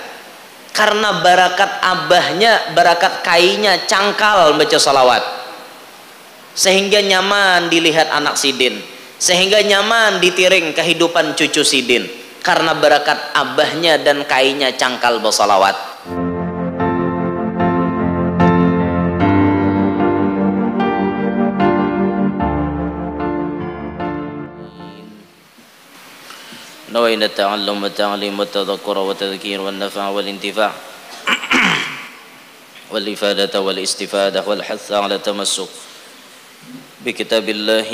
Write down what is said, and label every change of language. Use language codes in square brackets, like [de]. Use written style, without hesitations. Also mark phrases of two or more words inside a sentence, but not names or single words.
[bjn] Karena barakat abahnya, barakat kainya cangkal baca salawat, sehingga nyaman dilihat anak sidin, sehingga nyaman ditiring kehidupan cucu sidin, karena barakat abahnya dan kainya cangkal bersalawat. [ar] نوينا التعلم والتعليم والتذكر والتذكير والنفع والانتفاع والإفادة والاستفادة والحث على التمسك بكتاب الله